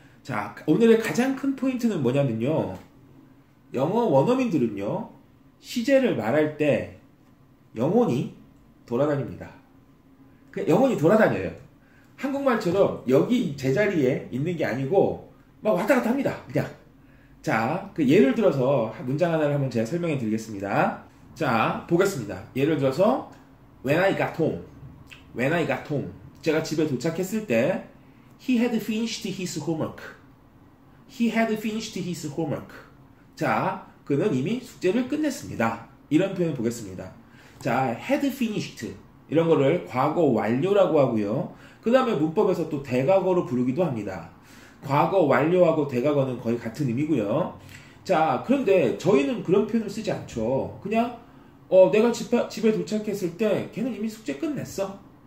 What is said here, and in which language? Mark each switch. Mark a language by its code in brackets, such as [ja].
[ko] 자, 오늘의 가장 큰 포인트는 뭐냐면요, 영어 원어민들은요 시제를 말할 때 영혼이 돌아다닙니다. 영혼이 돌아다녀요. 한국말처럼 여기 제자리에 있는 게 아니고 막 왔다 갔다 합니다. 그냥. 자, 예를 들어서 문장 하나를 한번 제가 설명해 드리겠습니다. 자, 보겠습니다. 예를 들어서 [en] When I got home, When I got home, [ko] 제가 집에 도착했을 때 [en] He had finished his homework, He had finished his homework. [ko] 자, 그는 이미 숙제를 끝냈습니다. 이런 표현을 보겠습니다. 자, had finished, 이런 거를 과거 완료라고 하고요. 그 다음에 문법에서 또 대과거로 부르기도 합니다. 과거 완료하고 대과거는 거의 같은 의미고요. 자, 그런데 저희는 그런 표현을 쓰지 않죠. 그냥 내가 집에 도착했을 때 걔는 이미 숙제 끝냈어.